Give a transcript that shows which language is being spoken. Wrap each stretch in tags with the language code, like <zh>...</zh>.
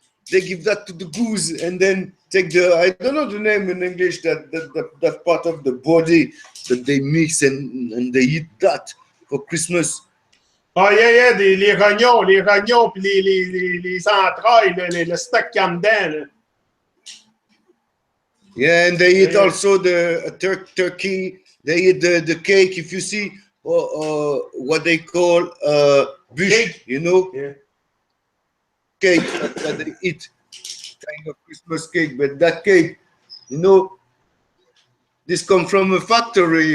<en>They give that to the goose and then take the, I don't know the name in English, that part of the body that they mix and they eat that for Christmas. Oh yeah,</en> <fr>les rognons, puis les entrailles, le steak qu'il y a dedans.</fr> <en>Yeah, and they eat also the turkey. They eat the cake. If you see what they call bûche, you know, cake that they eat, kind of Christmas cake. But that cake, you know, this comes from a factory.</en>